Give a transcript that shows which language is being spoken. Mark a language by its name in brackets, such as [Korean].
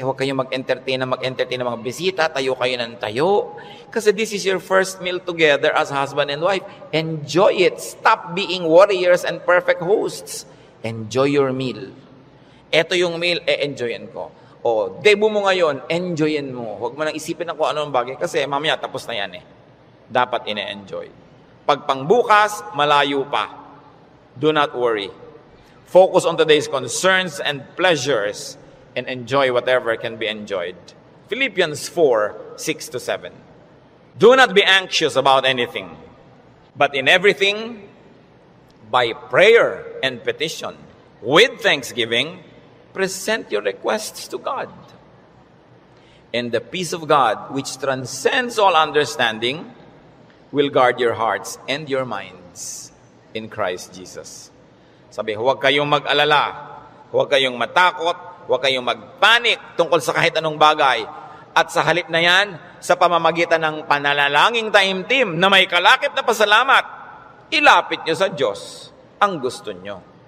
[Filipino] Huwag kayong mag-entertain ng mga bisita. Tayo kayo ng tayo. [English] Kasi this is your first meal together as husband and wife. Enjoy it. Stop being warriors and perfect hosts. Enjoy your meal. [Filipino] Ito yung meal, enjoyin ko. O, debut mo ngayon, enjoyin mo. Huwag mo nang isipin na kung anong bagay. Kasi mamaya, tapos na yan eh. Dapat ine-enjoy. Pag pangbukas, malayo pa. [English] Do not worry. Focus on today's concerns and pleasures and enjoy whatever can be enjoyed. Philippians 4:6-7. Do not be anxious about anything, but in everything, by prayer and petition, with thanksgiving, present your requests to God. And the peace of God, which transcends all understanding, will guard your hearts and your minds in Christ Jesus. [Filipino] Sabi, huwag kayong mag-alala, huwag kayong matakot, huwag kayong magpanik tungkol sa kahit anong bagay. At sa halip na yan, sa pamamagitan ng pananalangin taimtim na may kalakip na pasalamat, ilapit nyo sa Diyos ang gusto nyo.